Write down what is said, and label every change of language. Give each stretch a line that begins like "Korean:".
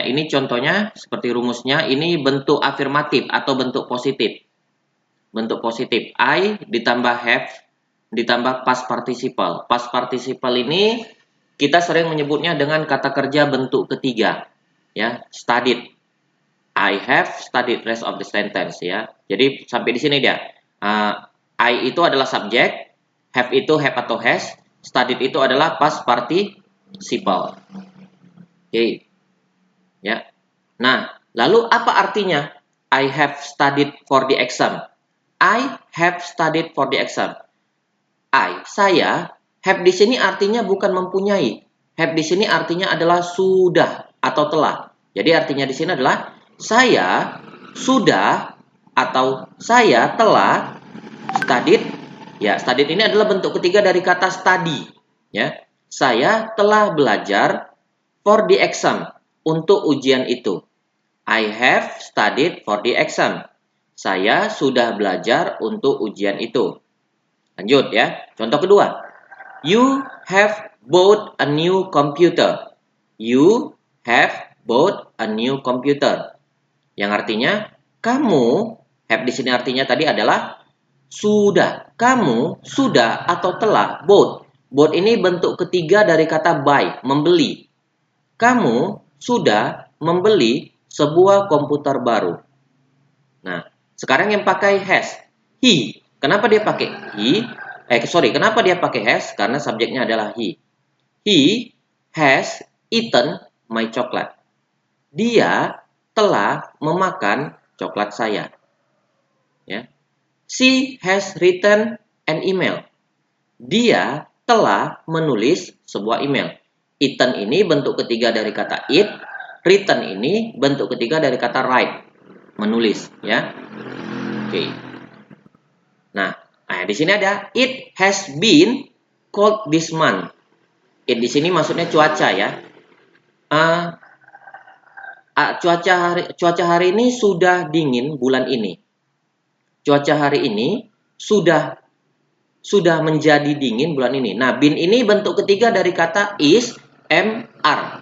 Indonesian: Ini contohnya, seperti rumusnya, ini bentuk afirmatif atau bentuk positif. Bentuk positif, I ditambah have, ditambah past participle. Past participle ini kita sering menyebutnya dengan kata kerja bentuk ketiga. Ya, studied.
English: I have studied rest of the sentence ya.
Indonesian: Jadi sampai di sini dia. I itu adalah subjek, have itu have atau has, studied itu adalah past participle. Oke. Ya. Nah, lalu apa artinya
English: I have studied for the exam? I have studied for the exam.
Indonesian: Saya, have di sini artinya bukan mempunyai. Have di sini artinya adalah sudah atau telah. Jadi artinya di sini adalah saya sudah atau saya telah studied. Ya, studied ini adalah bentuk ketiga dari kata study. Ya, saya telah belajar
English: for the exam,
Indonesian: untuk ujian itu.
English: I have studied for the exam.
Indonesian: Saya sudah belajar untuk ujian itu. Lanjut ya. Contoh kedua.
English: You have bought a new computer. You have bought a new computer.
Indonesian: Yang artinya kamu, have di sini artinya tadi adalah sudah. Kamu sudah atau telah bought. Bought ini bentuk ketiga dari kata buy, membeli. Kamu sudah membeli sebuah komputer baru. Nah, sekarang yang pakai has. He. Kenapa dia pakai he? Kenapa dia pakai has? Karena subjeknya adalah he.
English: He has eaten my chocolate.
Indonesian: Dia telah memakan coklat saya. Ya.
English: She has written an email.
Indonesian: Dia telah menulis sebuah email. Eaten ini bentuk ketiga dari kata eat. Written ini bentuk ketiga dari kata write. Menulis, ya. Oke. Nah, di sini ada
English: it has been cold this month.
Indonesian: It di sini maksudnya cuaca, ya. Cuaca hari ini sudah dingin bulan ini. Cuaca hari ini sudah menjadi dingin bulan ini. Nah, been ini bentuk ketiga dari kata is mr.